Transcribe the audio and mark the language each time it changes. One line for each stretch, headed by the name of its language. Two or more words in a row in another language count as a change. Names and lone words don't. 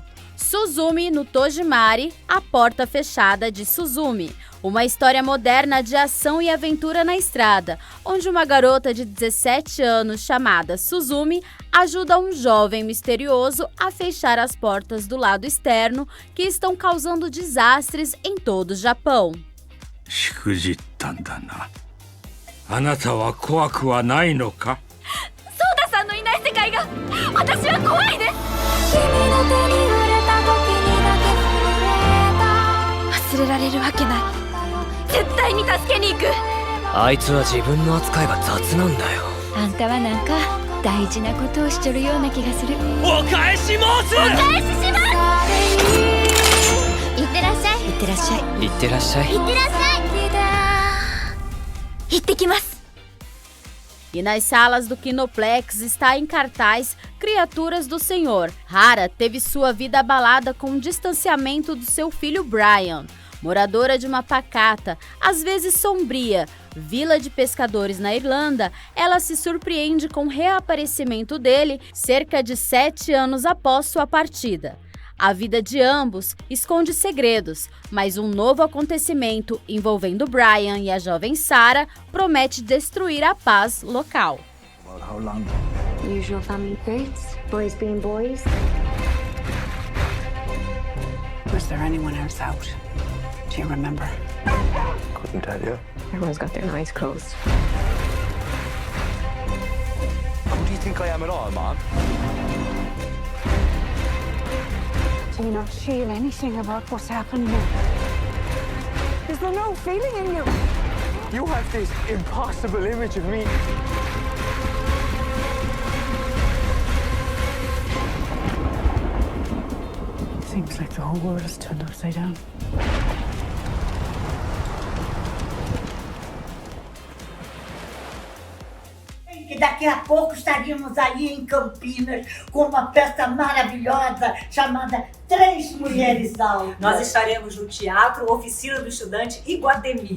Portuguese: Suzumi no Tojimari, A Porta Fechada de Suzumi, uma história moderna de ação e aventura na estrada, onde uma garota de 17 anos chamada Suzumi ajuda um jovem misterioso a fechar as portas do lado externo que estão causando desastres em todo o Japão.
Japanese: Sodaさんのいない世界が私は怖いです. 忘れられるわけない。絶対に助けに行く。あいつは自分の扱いが雑なんだよ。あんたはなんか大事なことをしちょるような気がする。お返し申す。お返しします。いってらっしゃい。いってらっしゃい。いってらっしゃい。いってらっしゃい。行ってきます。
Portuguese: E nas salas do Kinoplex está em cartaz Criaturas do Senhor. Hara teve sua vida abalada com o distanciamento do seu filho Brian. Moradora de uma pacata, às vezes sombria, vila de pescadores na Irlanda, ela se surpreende com o reaparecimento dele cerca de 7 anos após sua partida. A vida de ambos esconde segredos, mas um novo acontecimento envolvendo Brian e a jovem Sarah promete destruir a paz local.
English: How long? Usual family traits, boys being boys. Was there anyone else out? Do you remember? Couldn't tell you. Everyone's got their eyes closed. Who do you think I am at all, Mom? Do you not feel anything about what's happening? Is there no feeling in you? You have this impossible image of me. Seems like the whole world has turned upside down.
Portuguese: Que daqui a pouco estaríamos aí em Campinas com uma peça maravilhosa chamada Três Mulheres Altas. Nós estaremos no Teatro Oficina do Estudante Iguatemi.